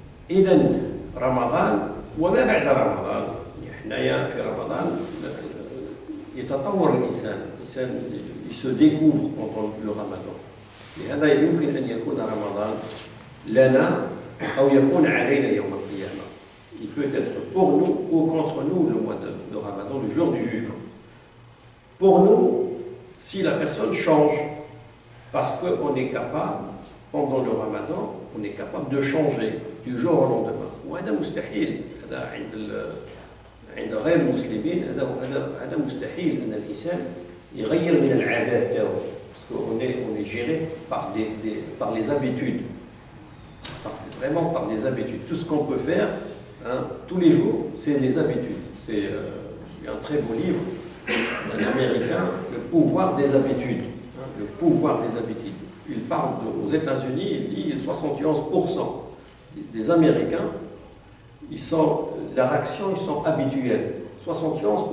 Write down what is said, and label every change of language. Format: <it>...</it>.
<ar>إذن رمضان وما بعد رمضان، حنايا في رمضان يتطور الإنسان</ar> <fr>il se découvre pendant le Ramadan.</fr> <ar>لهذا يمكن أن يكون رمضان لنا أو يكون علينا يوم القيامة.</ar> <fr>Il peut être pour nous ou contre nous le mois de Ramadan, le jour du jugement. Pour nous, si la personne change, parce qu'on est capable, pendant le Ramadan, on est capable de changer du jour au lendemain.</fr> <ar>وهذا مستحيل. هذا عند غير المسلمين هذا مستحيل أن الإنسان يغير من العادات تاعو.</ar> <fr>Parce qu'on est géré par les habitudes. Vraiment par les habitudes. Tout ce qu'on peut faire, tous les jours, c'est les habitudes. Il y a un très beau livre d'un Américain, Le pouvoir des habitudes. Le pouvoir des habitudes. Il parle aux États-Unis, il dit 71% des Américains, leur action, ils sont habituels. 71%.</fr>